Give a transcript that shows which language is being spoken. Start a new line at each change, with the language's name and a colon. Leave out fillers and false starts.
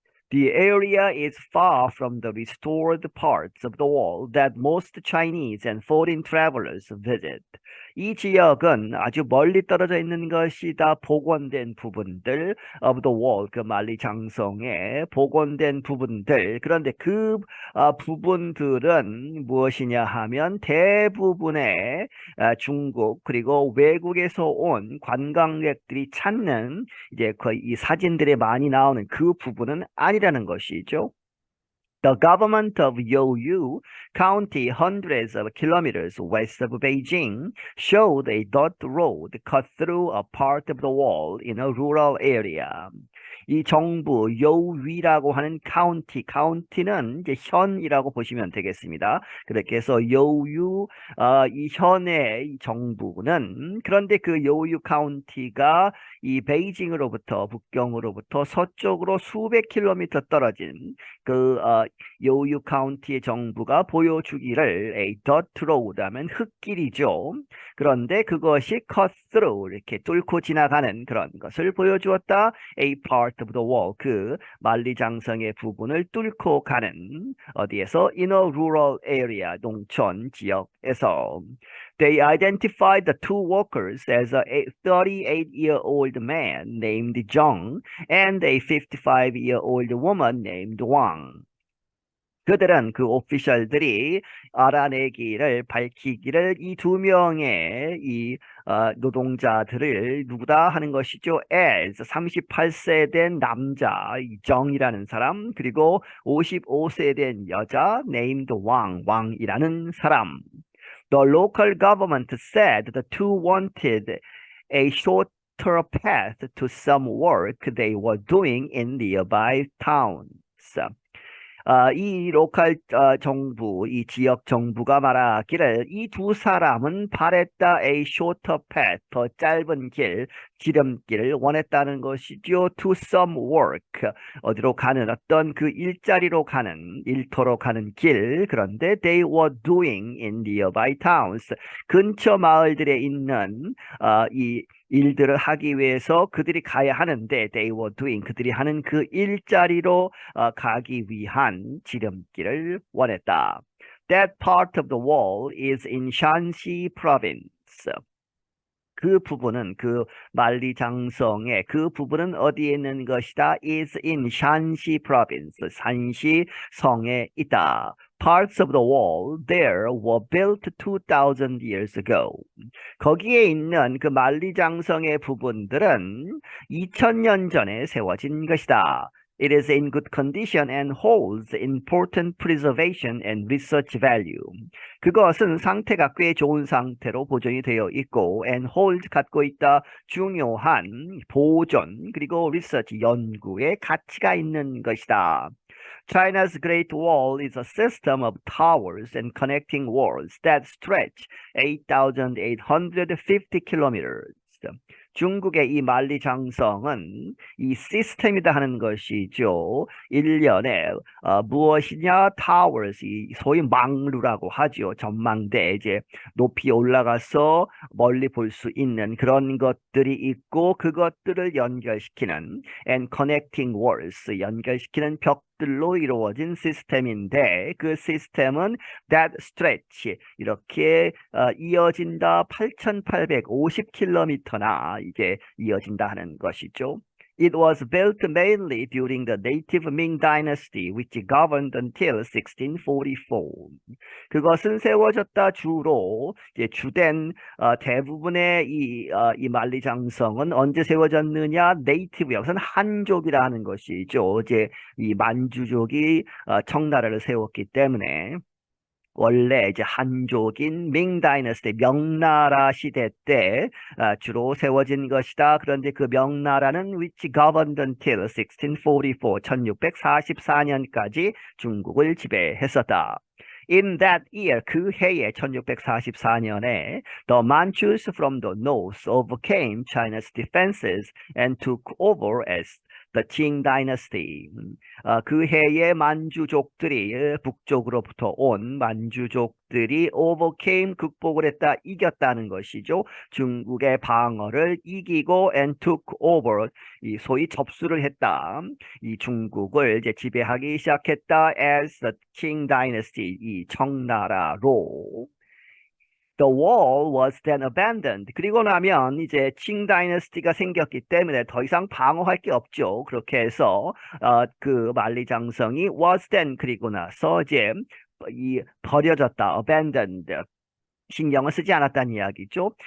English: The area is far from the restored parts of the wall that most Chinese and foreign travelers visit.
Korean: 이 지역은 아주 멀리 떨어져 있는 것이다. 복원된 부분들
English: of the wall,
Korean: 만리장성의 복원된 부분들. 그런데 부분들은 무엇이냐 하면 대부분의 중국 그리고 외국에서 온 관광객들이 찾는 이제 거의 이 사진들에 많이 나오는 그 부분은 아니라는 것이죠.
English: The government of Youyu County, hundreds of kilometers west of Beijing, showed a dirt road cut through a part of the wall in a rural area.
Korean: 이 정부 여우위라고 하는 카운티는 이제 현이라고 보시면 되겠습니다. 그렇게 해서 여우유, 이 현의 이 정부는, 그런데 그 여우유 카운티가 이 베이징으로부터, 북경으로부터 서쪽으로 수백 킬로미터 떨어진 여우유 카운티의 정부가 보여주기를
English: a dirt road
Korean: 하면 흙길이죠. 그런데 그것이
English: cut through,
Korean: 이렇게 뚫고 지나가는 그런 것을 보여주었다.
English: a part of the wall,
Korean: 만리장성의 부분을 뚫고 가는, 어디에서?
English: in a rural area,
Korean: 농촌 지역에서.
English: They identified the two workers as a 38-year-old man named Zheng and a 55-year-old woman named Wang.
Korean: 그들은 오피셜들이 밝히기를 이 두 명의 노동자들을 누구다 하는 것이죠. as 38세 된 남자 정이라는 사람, 그리고 55세 된 여자
English: named
Korean: 왕이라는 사람.
English: The local government said the two wanted a shorter path to some work they were doing in nearby towns.
Korean: 이 로컬 정부, 이 지역 정부가 말하기를 이 두 사람은 바랬다
English: a shorter path,
Korean: 더 짧은 길, 지름길을 원했다는 것이죠.
English: To some work.
Korean: 어디로 가는 어떤 그 일자리로 가는, 일터로 가는 길. 그런데
English: they were doing in nearby towns.
Korean: 근처 마을들에 있는 이 일들을 하기 위해서 그들이 가야 하는데
English: they were doing
Korean: 그들이 하는 그 일자리로 가기 위한 지름길을 원했다.
English: That part of the wall is in Shanxi province.
Korean: 그 부분은 그 만리장성의 그 부분은 어디에 있는 것이다?
English: is in Shanxi province.
Korean: 산시 성에 있다.
English: Parts of the wall there were built 2,000 years ago.
Korean: 거기에 있는 그 만리장성의 부분들은 2000년 전에 세워진 것이다. It is in good condition and holds important preservation and research value. 그것은 상태가 꽤 좋은 상태로 보존이 되어 있고
English: and hold
Korean: 갖고 있다 중요한 보존 그리고
English: research
Korean: 연구의 가치가 있는 것이다.
English: China's Great Wall is a system of towers and connecting walls that stretch 8,850 kilometers.
Korean: 중국의 이 만리장성은 이 시스템이다 하는 것이죠. 일련의 무엇이냐?
English: towers,
Korean: 이 소위 망루라고 하죠. 전망대, 이제 높이 올라가서 멀리 볼 수 있는 그런 것들이 있고 그것들을 연결시키는
English: and connecting walls,
Korean: 연결시키는 벽들로 이루어진 시스템인데 그 시스템은
English: that stretch,
Korean: 이렇게 이어진다 8,850km나 이게 이어진다 하는 것이죠.
English: It was built mainly during the native Ming Dynasty, which governed until 1644.
Korean: 그것은 세워졌다 주로 이제 주된 대부분의 이 만리장성은 언제 세워졌느냐? 네이티브 여기서는 한족이라 하는 것이죠. 이제 이 만주족이 청나라를 세웠기 때문에. 원래 이제 한족인 밍 다이너스티 명나라 시대 때 주로 세워진 것이다. 그런데 그 명나라는
English: which governed until 1644,
Korean: 1644년까지 중국을 지배했었다.
English: In that year,
Korean: 그 해에 1644년에
English: the Manchus from the north overcame China's defenses and took over as the Qing dynasty.
Korean: 그 해에 만주족들이 북쪽으로부터 온 만주족들이
English: overcame
Korean: 극복을 했다, 이겼다는 것이죠. 중국의 방어를 이기고
English: and took over,
Korean: 이 소위 접수를 했다. 이 중국을 이제 지배하기 시작했다
English: as the Qing dynasty,
Korean: 이 청나라로.
English: The wall was then abandoned.
Korean: 그리고 나면 이제 칭 다이너스티가 생겼기 때문에 더 이상 방어할 게 없죠. 그렇게 해서 그 만리장성이
English: was then
Korean: 그리고 나서 이제 이 버려졌다,
English: abandoned.
Korean: 신경을 쓰지 않았다는 이야기죠.